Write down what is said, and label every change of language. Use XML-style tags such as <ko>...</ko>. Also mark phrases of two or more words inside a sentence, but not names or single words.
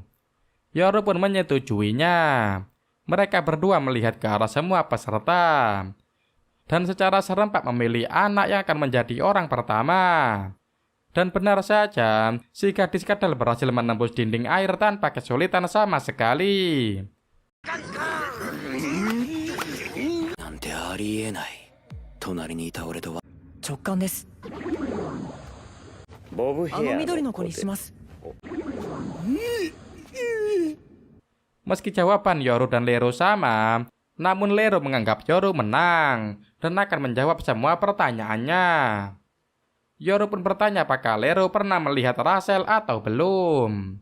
<id>Yoru pun menyetujuinya. Mereka berdua melihat ke arah semua peserta. Dan secara serempak memilih anak yang akan menjadi orang pertama. Dan benar saja, si gadis kadal berhasil menembus dinding air tanpa kesulitan sama sekali.</id> <ja>なんてありえない。隣にいた俺とは直感です。ボブヘアあの緑の子にします。</ja> <id>Meski jawaban Yoru dan Lero sama, namun Lero menganggap Yoru menang dan akan menjawab semua pertanyaannya. Yoru pun bertanya apakah Lero pernah melihat Rachel atau belum.</id>